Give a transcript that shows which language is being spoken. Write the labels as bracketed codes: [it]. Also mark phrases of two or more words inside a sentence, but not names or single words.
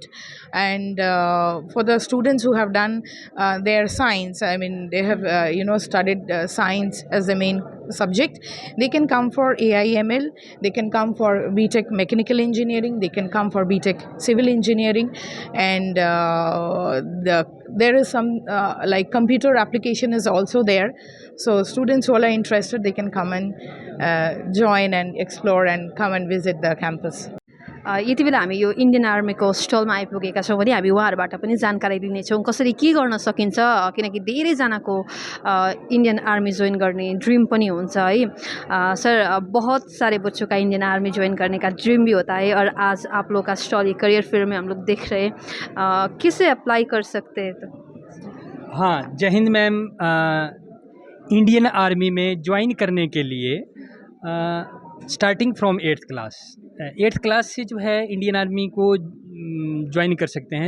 [en] And for the students who have done their science, I mean they have studied science as the main subject, they can come for AIML, they can come for BTech Mechanical Engineering, they can come for BTech Civil Engineering, and there is some like computer application is also there. So students who are interested, they can come and join and explore and come and visit the campus. [ne] यति बेला हामी यो इन्डियन आर्मीको स्टलमा आइपुगेका छौँ भने हामी उहाँहरूबाट पनि जानकारी लिनेछौँ कसरी के गर्न सकिन्छ, किनकि धेरैजनाको इंडियन आर्मी ज्वाइन करने ड्रीम पनि हुन्छ है। [hi] सर, बहुत सारे बच्चों का इंडियन आर्मी ज्वाइन करने का ड्रीम भी होता है, और आज आप लोग का स्टॉल ये [en] career fair [hi] में हम लोग देख रहे हैं, किसे अप्लाई कर सकते हैं? तो हाँ, जय हिंद मैम। इंडियन आर्मी में ज्वाइन करने के लिए [en] starting from 8th class, [hi] 8th क्लास से जो है इंडियन आर्मी को ज्वाइन कर सकते हैं।